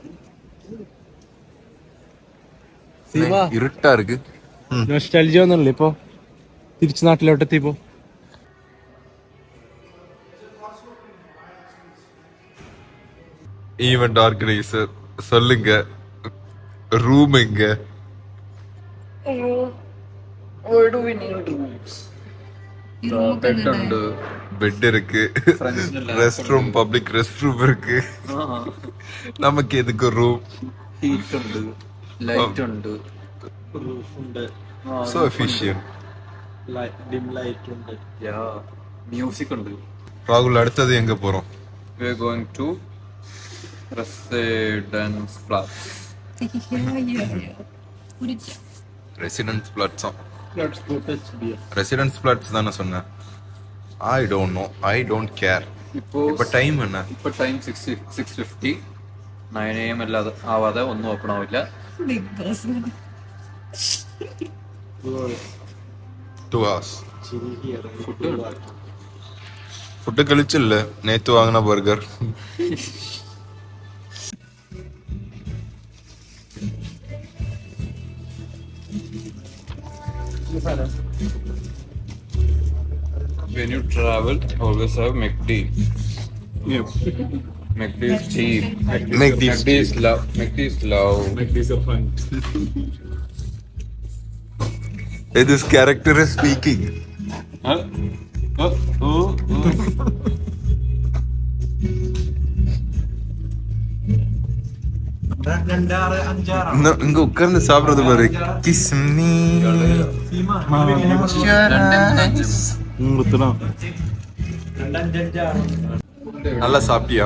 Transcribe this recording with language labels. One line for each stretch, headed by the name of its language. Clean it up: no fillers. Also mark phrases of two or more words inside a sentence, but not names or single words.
Tamil: ഇരുട്ടാ இருக்கு.
Malayalam: നൊസ്റ്റാൾജിയ ഒന്നുമില്ല ഇപ്പൊ തിരിച്ചു നാട്ടിലോട്ട് എത്തിയപ്പോ.
English: event organiser
Tamil: சொல்லுங்க, ரூம் எங்க? பெட் இருக்கு,
English: rest room, public rest room
Tamil: இருக்கு. நமக்கு எதுக்கு ரூம்?
Malayalam: ഹീറ്റ് ഉണ്ട്, ലൈറ്റ് ഉണ്ട്, റൂഫ് ഉണ്ട്,
English: So efficient. dim light
Malayalam: ഉണ്ട്, മ്യൂസിക് ഉണ്ട്.
Tamil: ராகுல், அடுத்தது எங்க போறோம்?
English: We are going to Residence Plus.
Tamil: ரெசிடென்ஸ் பிளாட்ஸா?
English: let's go touch beer.
Tamil: ரெசிடென்ஸ் பிளாட்ஸ் தானே சொன்னேன்.
English: I don't know, I don't care.
Tamil: இப்போ டைம் என்ன?
Malayalam: ഇപ്പൊ ടൈം 6:50. 9 AM അല്ലാതെ ആവാതെ ഒന്നും ഓപ്പൺ ആവില്ല.
English: 2 hours. Chill here.
Tamil: ஃபுட்டு கழிச்சு இல்ல, நேத்து வாங்கின பர்கர்.
English: When you travel, always have McD. Yep. McD is cheap. McD is McD is love. McD is love. Make this a fun. This character is speaking.
Tamil: இங்க உட்கார்ந்து சாப்பிடுறது பாரு.
English: kiss me.
Tamil: நல்லா சாப்பிட்டியா?